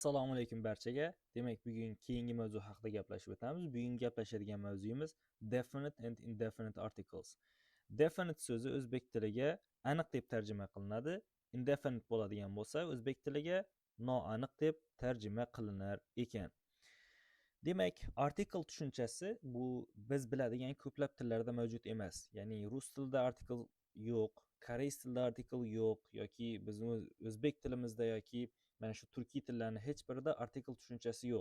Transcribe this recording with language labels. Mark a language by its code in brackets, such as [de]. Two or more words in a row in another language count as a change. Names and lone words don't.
[uz] Assalomu alaykum barchaga. Demak, bugun keyingi mavzu haqida gaplashib o'tamiz. Bugun gaplashadigan mavzuyimiz [en] definite and indefinite articles. [uz] Definite so'zi o'zbek tiliga aniq deb tarjima qilinadi. Indefinite bo'ladigan bo'lsa, o'zbek tiliga noaniq deb tarjima qilinar ekan. Demak, article tushunchasi bu biz biladigan ko'plab tillarda mavjud emas. Ya'ni rus tilida article yo'q, koreys tilida article yo'q yoki bizning o'zbek tilimizda yoki mana shu turkiy tillarning hech birida article tushunchasi yo'q.